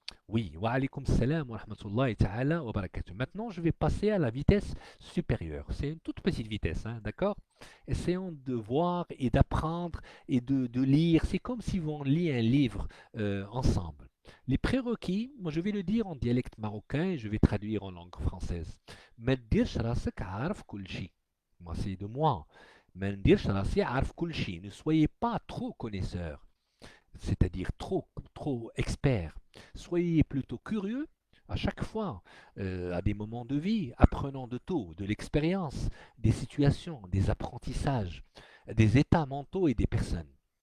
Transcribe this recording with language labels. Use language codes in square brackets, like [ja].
[fr] Oui, [ar] wa alaykoum salam wa rahmatullahi ta'ala wa barakatuh. [fr] Maintenant, je vais passer à la vitesse supérieure. C'est une toute petite vitesse, hein, d'accord? Essayons de voir et d'apprendre et de lire. C'est comme si on lit un livre ensemble. Les prérequis, moi je vais le dire en dialecte marocain et je vais traduire en langue française. [ar] ما تديرش راسك عارف كل شيء. [fr] Moi, c'est de moi. [ar] ما نديرش راسي عارف كل شيء. [fr] Ne soyez pas trop connaisseur, c'est-à-dire trop expert. Soyez plutôt curieux à chaque fois, à des moments de vie, apprenant de tout, de l'expérience, des situations, des apprentissages, des états mentaux et des personnes.